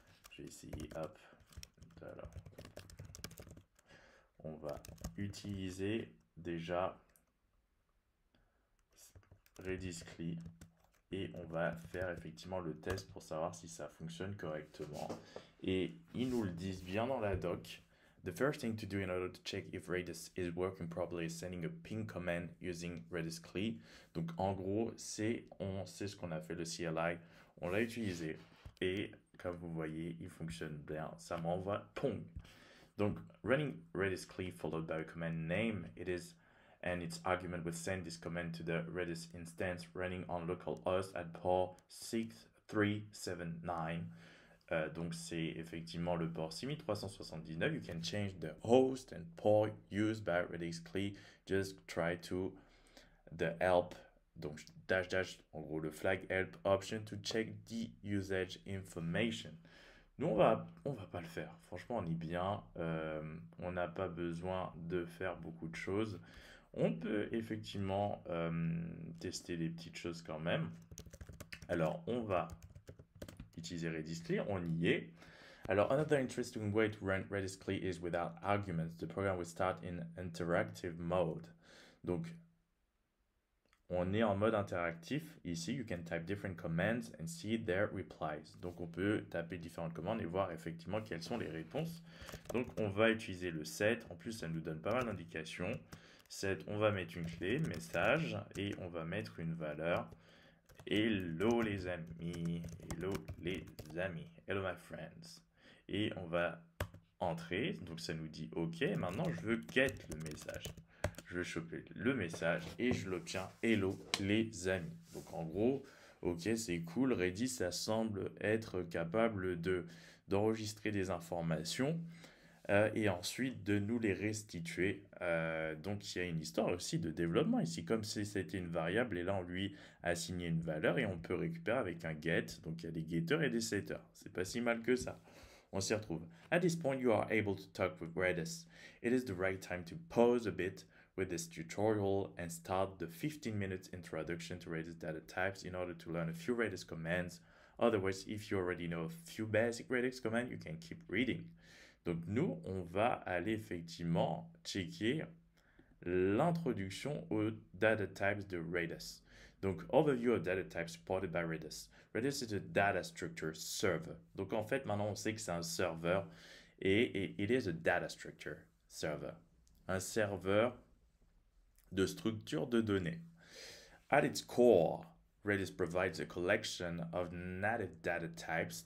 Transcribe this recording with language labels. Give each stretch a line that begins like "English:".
French: Je vais essayer, hop, alors, on va utiliser déjà Redis CLI et on va faire effectivement le test pour savoir si ça fonctionne correctement. Et ils nous le disent bien dans la doc.
English: The first thing to do in order to check if Redis is working properly is sending a ping command using Redis CLI.
French: Donc en gros, on sait ce qu'on a fait le CLI, on l'a utilisé et comme vous voyez, il fonctionne bien. Ça m'envoie pong.
English: Donc running Redis CLI followed by a command name, it is and its argument would send this command to the Redis instance running on localhost at port 6379.
French: Donc c'est effectivement le port 6379.
English: You can change the host and port used by Redis CLI. Just try to the help,
French: donc dash dash, en gros le flag
English: help option to check the usage information.
French: Nous, on va pas le faire. Franchement, on est bien. On n'a pas besoin de faire beaucoup de choses. On peut effectivement tester des petites choses quand même. Alors, on va utiliser Redis CLI. On y est.
English: Alors, another interesting way to run Redis CLI is without arguments. The program will start in interactive mode.
French: Donc, on est en mode interactif.
English: Ici, you can type different commands and see their replies.
French: Donc, on peut taper différentes commandes et voir effectivement quelles sont les réponses. Donc, on va utiliser le set. En plus, ça nous donne pas mal d'indications. Set, on va mettre une clé, message, et on va mettre une valeur. Hello les amis. Hello les amis. Hello
English: my friends.
French: Et on va entrer. Donc, ça nous dit OK. Maintenant, je veux get le message. Je vais choper le message et je l'obtiens. Hello les amis. Donc en gros, ok, c'est cool. Redis, ça semble être capable d'enregistrer des informations et ensuite de nous les restituer. Donc il y a une histoire aussi de développement ici, comme si c'était une variable et là on lui a assigné une valeur et on peut récupérer avec un get. Donc il y a des getters et des setters. C'est pas si mal que ça. On s'y retrouve.
English: At this point, you are able to talk with Redis. It is the right time to pause a bit with this tutorial and start the 15 minutes introduction to Redis data types in order to learn a few Redis commands. Otherwise, if you already know a few basic Redis commands, you can keep reading.
French: Donc nous, on va aller effectivement checker l'introduction aux data types de Redis.
English: Donc, overview of data types supported by Redis. Redis is a data structure server.
French: Donc, en fait, maintenant, on sait que c'est un serveur et
English: it is a data structure server.
French: Un serveur de structure de données.
English: At its core, Redis provides a collection of native data types.